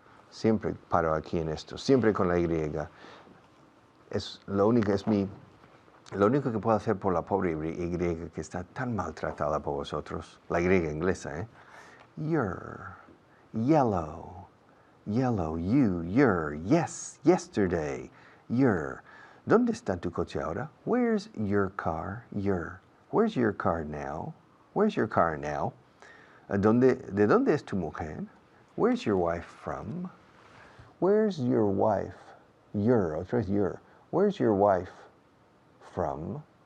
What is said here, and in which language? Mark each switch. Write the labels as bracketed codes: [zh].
[es] Siempre paro aquí en esto, siempre con la Y. Es lo único que puedo hacer por la pobre Y que está tan maltratada por vosotros. La Y inglesa, ¿eh? [en] Your, yellow, you, your, yes, yesterday, your. [es] ¿Dónde está tu coche ahora? [en] Where's your car? Your. Where's your car now? Where's your car now? [es] ¿De dónde es tu mujer? [en] Where's your wife from? Where's your wife? Your, [es] otra vez [en] your. Where's your wife from?